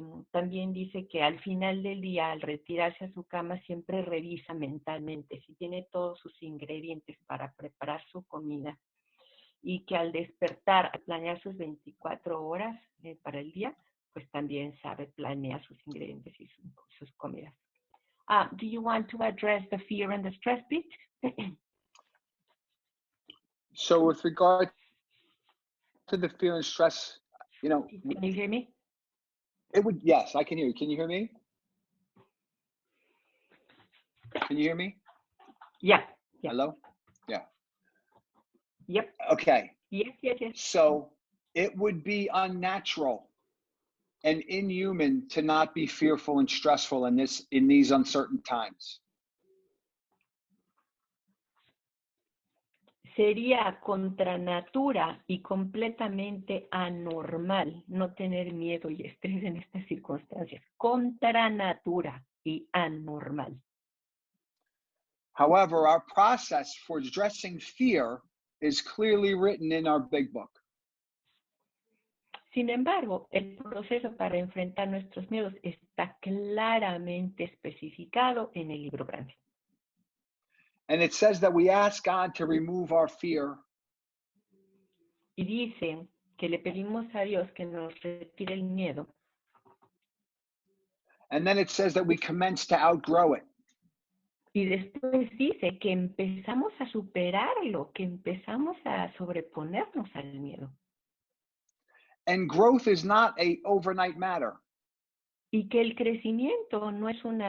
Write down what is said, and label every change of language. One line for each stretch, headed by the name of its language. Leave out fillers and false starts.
Spanish: También dice que al final del día, al retirarse a su cama, siempre revisa mentalmente si tiene todos sus ingredientes para preparar su comida, y que al despertar, al planear sus 24 horas para el día, pues también sabe planear sus ingredientes y sus comidas.
English: Do you want to address the fear and the stress bit? So with regard to the fear and stress, Can you hear me? Yes, I can hear you. Can you hear me? Can you hear me? Yeah. Hello? Yeah. Yep. Okay. Yes. So it would be unnatural and inhuman to not be fearful and stressful in these uncertain times.
Spanish: Sería contra natura y completamente anormal no tener miedo y estrés en estas circunstancias. Contra natura y anormal.
English: However, our process for addressing fear is clearly written in our big book.
Spanish: Sin embargo, el proceso para enfrentar nuestros miedos está claramente especificado en el libro grande.
English: And it says that we ask God to remove our fear.
Spanish: Y dice que le pedimos a Dios que nos retire el miedo.
English: And then it says that we commence to outgrow it.
Spanish: Y después dice que empezamos a superarlo, que empezamos a sobreponernos al miedo.
English: And growth is not an overnight matter.
Spanish: Y que el crecimiento no es